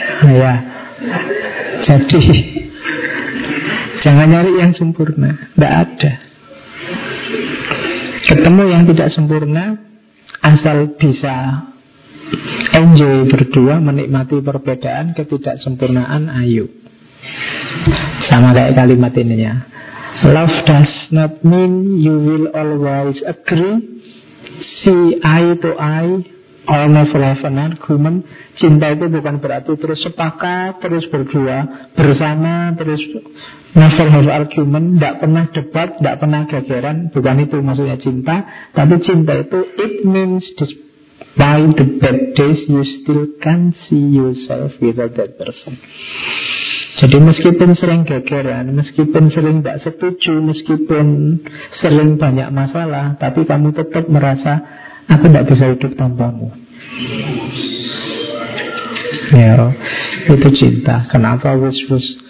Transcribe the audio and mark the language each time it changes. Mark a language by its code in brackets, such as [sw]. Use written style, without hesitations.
[id] Ya, jadi jangan nyari yang sempurna, gak ada. Ketemu yang tidak sempurna, asal bisa enjoy berdua, menikmati perbedaan, ketidaksempurnaan, ayo. Sama kayak kalimat ininya, [en] love does not mean you will always agree, see eye to eye, or never have an argument. [id] Cinta itu bukan berarti terus sepakat, terus berdua, bersama, terus [en] never have argument, [id] tidak pernah debat, tidak pernah gegeran. Bukan itu maksudnya cinta. Tapi cinta itu, [en] it means by the bad days you still can see yourself without that person. [id] Jadi meskipun sering gegeran, meskipun sering tidak setuju, meskipun sering banyak masalah, tapi kamu tetap merasa aku tidak bisa hidup tanpamu. Ya, itu cinta. Kenapa wis-wis?